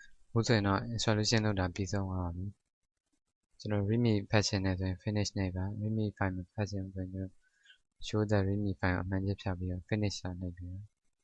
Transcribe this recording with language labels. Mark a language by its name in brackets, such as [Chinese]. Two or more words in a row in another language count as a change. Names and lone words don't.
[Burmese] အခုဆိုရင်တော့ installation လုပ်တာပြီးဆုံးသွားပါပြီကျွန်တော် readme ဖတ်ချင်တယ်ဆိုရင် finish နဲ့ပါ readme file မဖတ်ချင်ဘူးဆိုရင်ကျွန်တော် [English] show the readme file [Burmese] အမှန်ကြီးဖြတ်ပြီးတော့ finish လာလိုက်ပြီးတော့